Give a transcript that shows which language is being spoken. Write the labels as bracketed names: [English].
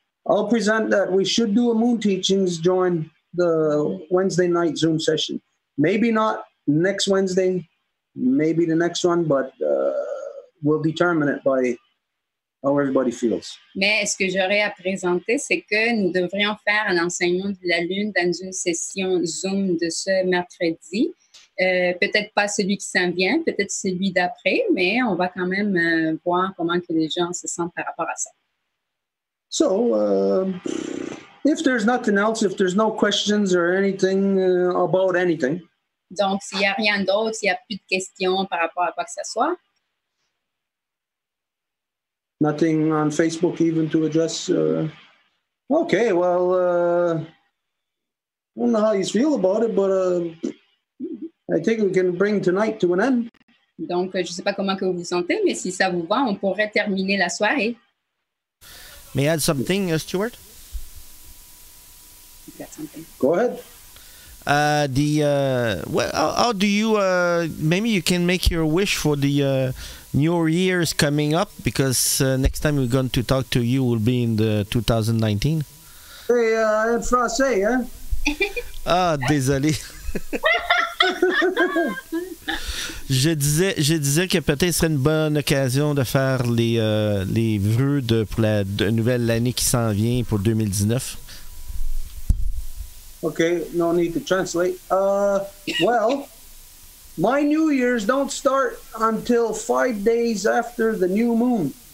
[English] I'll present that we should do a moon teachings during the Wednesday night Zoom session. Maybe not next Wednesday, maybe the next one, but we'll determine it by how everybody feels. [French] Mais ce que j'aurais à présenter, c'est que nous devrions faire un enseignement de la Lune dans une session Zoom de ce mercredi. Peut-être pas celui qui s'en vient, peut-être celui d'après, mais on va quand même voir comment que les gens se sentent par rapport à ça. [English] So, if there's nothing else, if there's no questions or anything about anything. [French] Donc, s'il n'y a rien d'autre, s'il n'y a plus de questions par rapport à quoi que ce soit. [English] Nothing on Facebook even to address. Okay, well, I don't know how you feel about it, but I think we can bring tonight to an end. [French] Donc, je ne sais pas comment que vous vous sentez, mais si ça vous va, on pourrait terminer la soirée. [English] May I add something, Stuart? You've got something. Go ahead. Well, how do you? Maybe you can make your wish for the New Year's coming up, because next time we're going to talk to you will be in the 2019. [French] Hey, en français, hein? Ah, désolé. Je disais que peut-être ce serait une bonne occasion de faire les vœux pour la nouvelle année qui s'en vient pour 2019. [English] Okay, no need to translate. Well, my New Year's don't start until 5 days after the new moon.